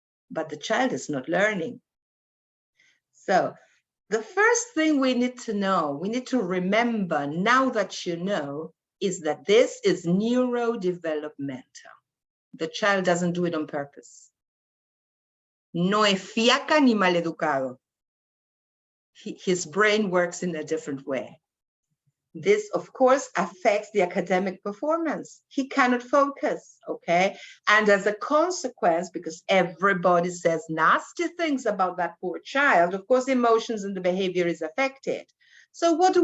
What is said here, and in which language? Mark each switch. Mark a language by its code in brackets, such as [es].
[en] But the child is not learning. So the first thing we need to know, we need to remember, now that you know, is that this is neurodevelopmental. The child doesn't do it on purpose. [es] No es fiaca ni maleducado. [en] His brain works in a different way. This, of course, affects the academic performance. He cannot focus, okay? And as a consequence, because everybody says nasty things about that poor child, of course, emotions and the behavior is affected. So what do?